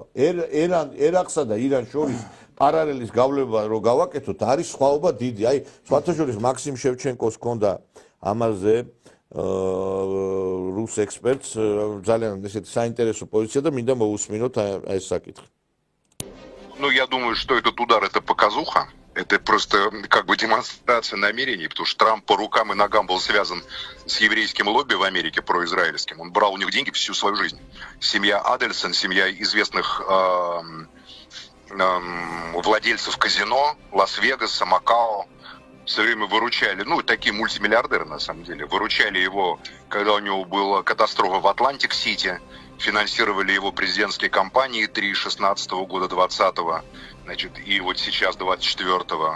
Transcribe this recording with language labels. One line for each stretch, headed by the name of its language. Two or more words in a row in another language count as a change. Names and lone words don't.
Georgian: ერაყსა და ირან შორის პარალელის გავლება რო გავაკეთოთ, არის სხვაობა დიდი. აი, სხვათა შორის მაქსიმ შევჩენკოს ჰქონდა ამაზე რუს ექსპერტს, ძალიან ესეთი საინტერესო პოზიცია და მინდა მოусმინოთ ეს საკითხი.
Russian: Ну, я думаю, что этот удар – это показуха. Это просто как бы демонстрация намерений, потому что Трамп по рукам и ногам был связан с еврейским лобби в Америке, произраильским. Он брал у них деньги всю свою жизнь. Семья Адельсон, семья известных владельцев казино, Лас-Вегаса, Макао, все время выручали, ну, такие мультимиллиардеры на самом деле, выручали его, когда у него была катастрофа в Атлантик-Сити, финансировали его президентские кампании 16 года, 20-го, значит, и вот сейчас 24-го.